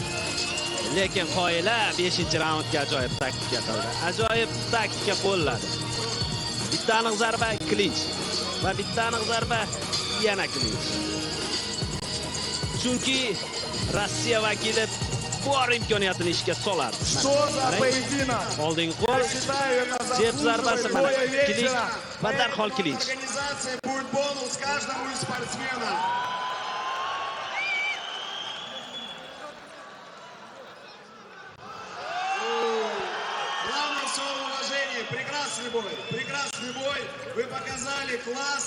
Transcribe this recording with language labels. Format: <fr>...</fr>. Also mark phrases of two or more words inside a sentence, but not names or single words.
<uz>Lekin qoyila 5-raundga ajoyib taktika qildi. Ajoyib taktika qo'lladi. Bitta aniq zarba, klinch. Va bitta aniq zarba, yana klinch. Chunki Rossiya vakili bor imkoniyatini ishga soladi.</uz> <ru>Что за поединок?</ru> <uz>Oldingi qo'l, jeb zarbasi mana klinch va darhol klinch.</uz> <ru>Организация будет бонус каждому из спортсменов. Главное все уважение. Прекрасный бой. Вы показали класс.</ru>